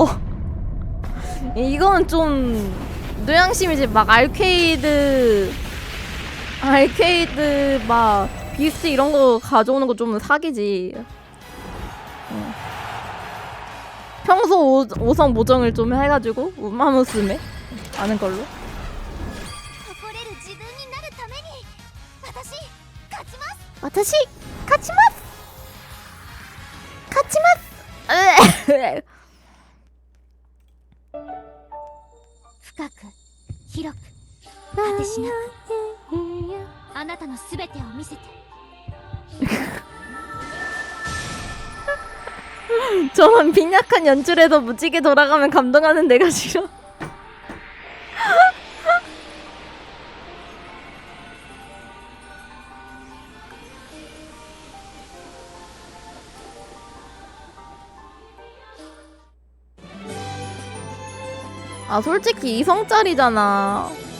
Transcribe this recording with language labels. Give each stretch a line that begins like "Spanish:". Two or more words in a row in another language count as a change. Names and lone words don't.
Korean: 이거는 좀 노양심이지. 막 아케이드 막 비스트 이런 거 가져오는 거 좀 사기지. 평소 오성 모정을 좀 해가지고 우마무스메 아는 걸로.
Japanese: 深く広く果てしなくあなたのすべてを見せて。
Korean: 저런 빈약한 연출에서 무지개 돌아가면 감동하는 내가 싫어. 아 솔직히 2성짜리잖아.